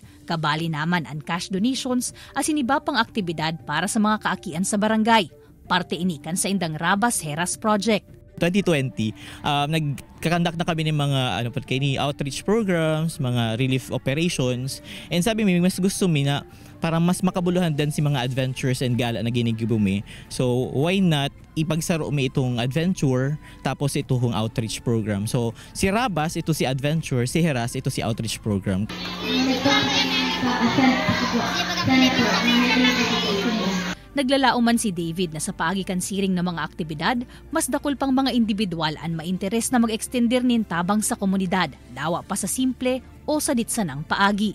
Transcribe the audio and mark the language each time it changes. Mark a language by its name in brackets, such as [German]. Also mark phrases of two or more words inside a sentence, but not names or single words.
[Bikol] Kabali naman ang cash donations asin iba pang aktibidad para sa mga kaakian sa barangay. Parte ini kan saindang Rabas Heras Project. 2020, nagkakandak na kami ng mga [English] outreach programs, [Bikol] mga [English] relief operations. [Bikol] And sabi mi, mas gusto mi na para mas makabuluhan din si mga [English] adventures and [Bikol] gala na ginigibo mi. [English] So why not [Bikol] ipagsaro mi itong adventure tapos ito hong [English] outreach program. [Bikol] So si Rabas, ito si adventure, si Heras, ito si [English] outreach program. [Bikol] Naglalao man si David na sa paagikan siring ng mga aktibidad, mas dakol pang mga individual ang mainteres na mag-extender nin tabang sa komunidad, dawa pa sa simple o sa ditsanang paagi.